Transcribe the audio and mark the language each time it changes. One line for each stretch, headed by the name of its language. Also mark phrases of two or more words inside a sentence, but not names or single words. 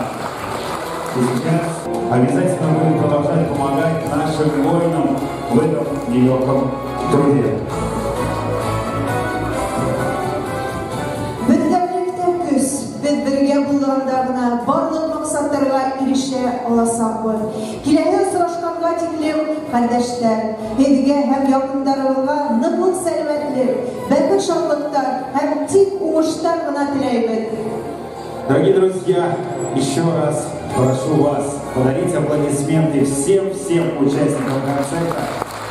Russian: И сейчас обязательно будем продолжать помогать нашим воинам в этом нелегком труде.
Tatar: Biz birge bulganda gına bарлык максаттарга ирише аласакбыз. Киләһе сорашканга тиклем, кардәшләр, һезгә һәм якындарыгызга ныклык, сәламәтлек, бәхет, шатлыктар һәм тик уңыштар гына теләйбез.
Russian: Дорогие друзья, еще раз прошу вас подарить аплодисменты всем участникам концерта.